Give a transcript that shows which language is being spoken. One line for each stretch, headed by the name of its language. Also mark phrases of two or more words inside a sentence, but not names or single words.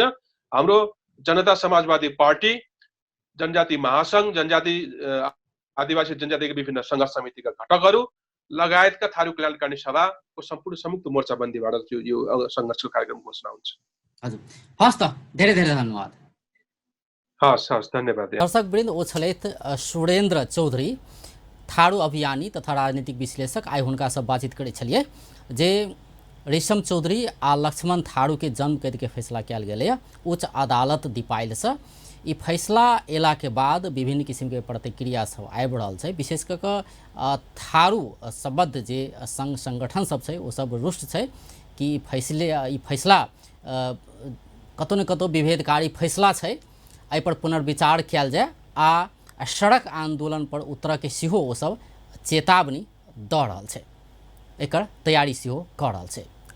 Nepali: हाम्रो जनता समाजवादी पार्टी, जनजाति महासङ्घ, आदिवासी जनजातिका विभिन्न सङ्घर्ष समितिका घटकहरू लगायतका थारू कल्याणकामी सभाको सम्पूर्ण संयुक्त मोर्चाबन्दीबाट यो सङ्घर्षको कार्यक्रम घोषणा हुन्छ। हजुर, हस् त, धेरै धेरै धन्यवाद। हस्, धन्यवाद। दर्शकवृन्द,
Maithili: ओ छलैथ सुरेन्द्र चौधरी, थारू अभियानी तथा राजनीतिक विश्लेषक। आइ हुनका सब बातचीत करै छलिए जे रेशम चौधरी आ लक्ष्मण थारू के जन्म कैद के फैसला कयल गेलै उच्च अदालत दिपाइल से। ई फैसला एला के बाद विभिन्न किसिम के प्रतिक्रिया सब आबि रहल छै, विशेष कऽ थारू सम्बद्ध जे संघ संगठन सब छै ओ सब रुष्ट छै कि ई फैसला कतौ न कतौ विभेदकारी फैसला छै, एहि पर पुनर्विचार कयल जाय आ सड़क आंदोलन पर उतर के सेहो ओ सब चेतावनी दऽ रहल छै, एकर तैयारी सेहो कऽ रहल छै।